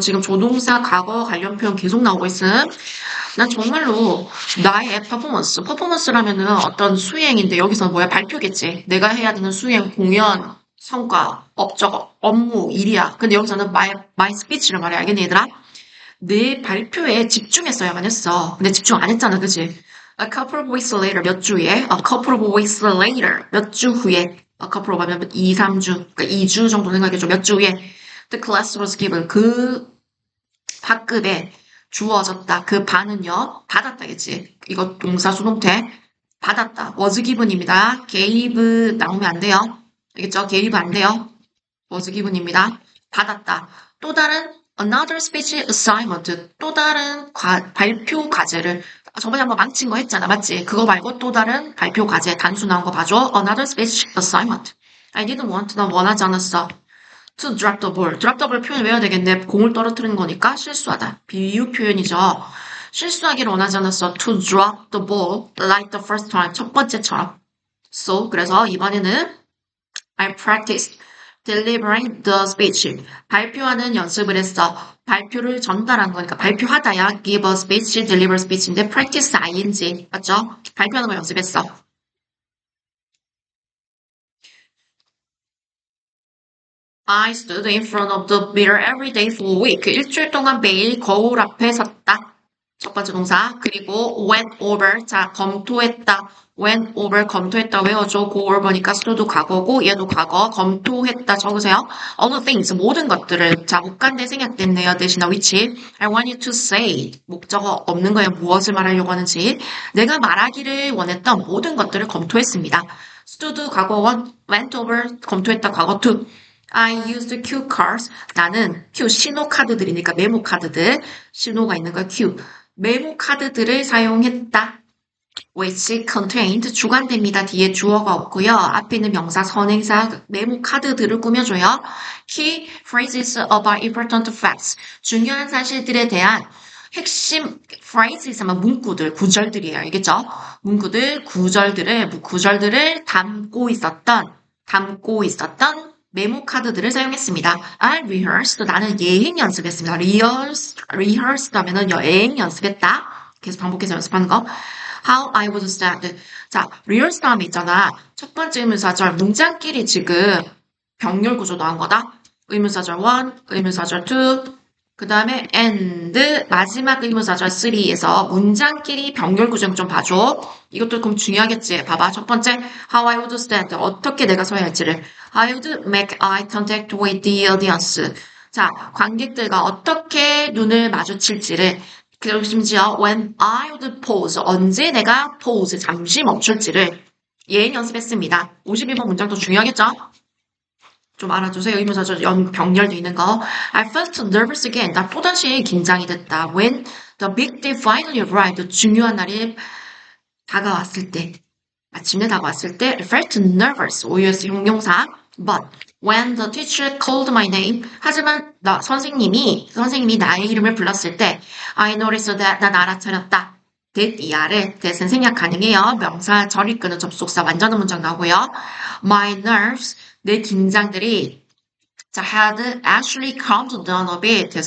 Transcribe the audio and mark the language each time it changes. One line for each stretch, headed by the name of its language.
Korean: 지금 조동사 과거 관련 표현 계속 나오고 있음. 난 정말로 나의 퍼포먼스라면은 어떤 수행인데 여기서 뭐야? 발표겠지. 내가 해야 되는 수행, 공연, 성과, 업적, 업무, 일이야. 근데 여기서는
English: my speech
Korean: 를 말해. 알겠니, 얘들아? 내 발표에 집중했어야만 했어. 근데 집중 안 했잖아, 그치?
English: A couple of weeks later,
Korean: 몇 주 후에?
English: A couple of weeks later, 몇 주 후에?
Korean: A couple of 하면 2, 3주, 그러니까 2주 정도 생각해줘. 몇 주 후에?
English: The class was given.
Korean: 그 학급에 주어졌다. 그 반은요, 받았다겠지. 이거 동사 수동태. 받았다.
English: was given
Korean: 입니다. gave 나오면 안 돼요. 알겠죠? gave 안 돼요.
English: was given
Korean: 입니다. 받았다. 또 다른
English: another speech assignment.
Korean: 또 다른 발표 과제를 저번에 한번 망친 거 했잖아. 맞지? 그거 말고 또 다른 발표 과제 단수 나온 거 봐줘.
English: Another speech assignment. I didn't want.
Korean: 난 원하지 않았어.
English: To drop the ball.
Korean: drop the ball 표현 외워야 되겠네. 공을 떨어뜨리는 거니까 실수하다. 비유 표현이죠. 실수하기를 원하지 않았어.
English: To drop the ball like the first time.
Korean: 첫 번째처럼.
English: So,
Korean: 그래서 이번에는
English: I practiced delivering the speech.
Korean: 발표하는 연습을 했어. 발표를 전달한 거니까 발표하다야
English: give a speech, deliver speech인데 practice ing.
Korean: 맞죠? 발표하는 걸 연습했어.
English: I stood in front of the mirror every day for a week.
Korean: 일주일 동안 매일 거울 앞에 섰다. 첫 번째 동사. 그리고
English: went over.
Korean: 자, 검토했다.
English: went over,
Korean: 검토했다. 외워줘.
English: go over
Korean: 니까 stood 과거고, 얘도 과거. 검토했다. 적으세요.
English: all the things,
Korean: 모든 것들을. 자, 목간대 생략됐네요. 대신에
English: which. I want you to say.
Korean: 목적어 없는 거예요. 무엇을 말하려고 하는지. 내가 말하기를 원했던 모든 것들을 검토했습니다. stood 과거 원,
English: went over,
Korean: 검토했다. 과거
English: two. I used cue cards.
Korean: 나는 큐 신호 카드들이니까 메모 카드들. 신호가 있는 거 큐. 메모 카드들을 사용했다.
English: which contained
Korean: 주관됩니다. 뒤에 주어가 없고요. 앞에 있는 명사, 선행사, 메모 카드들을 꾸며줘요.
English: Key phrases about important facts.
Korean: 중요한 사실들에 대한 핵심
English: phrases
Korean: 하면 문구들, 구절들이에요. 알겠죠? 문구들, 구절들을 담고 있었던 메모 카드들을 사용했습니다.
English: I rehearsed.
Korean: 나는 예행 연습했습니다.
English: rehearsed
Korean: 하면은 예행 연습했다. 계속 반복해서 연습하는 거.
English: How I would stand.
Korean: 자, rehearse 다음에 있잖아. 첫 번째 의문사절 문장끼리 지금 병렬 구조 나온 거다. 의문사절 1, 의문사절 2, 그 다음에 and 마지막 의문사절 3에서 문장끼리 병렬 구조 좀 봐줘. 이것도 그럼 중요하겠지. 봐봐. 첫 번째,
English: how I would stand.
Korean: 어떻게 내가 서야 할지를.
English: I would make eye contact with the audience.
Korean: 자, 관객들과 어떻게 눈을 마주칠지를. 그리고 심지어
English: when I would pause.
Korean: 언제 내가 pause, 잠시 멈출지를 예행 연습했습니다. 51번 문장도 중요하겠죠? 좀 알아주세요. 의문사절 병렬되어 있는 거.
English: I felt nervous again.
Korean: 나 또다시 긴장이 됐다.
English: When the big day finally arrived.
Korean: 중요한 날이 다가왔을 때. 마침내 다가왔을 때
English: I felt nervous.
Korean: OUS 형용사.
English: But when the teacher called my name.
Korean: 하지만 선생님이 나의 이름을 불렀을 때
English: I noticed that.
Korean: 난 알아차렸다. that 이 아래 that은 생략 가능해요. 명사 절 이끄는 접속사 완전한 문장 나오고요.
English: My nerves.
Korean: 내 긴장들이 자,
English: had actually calmed down a bit.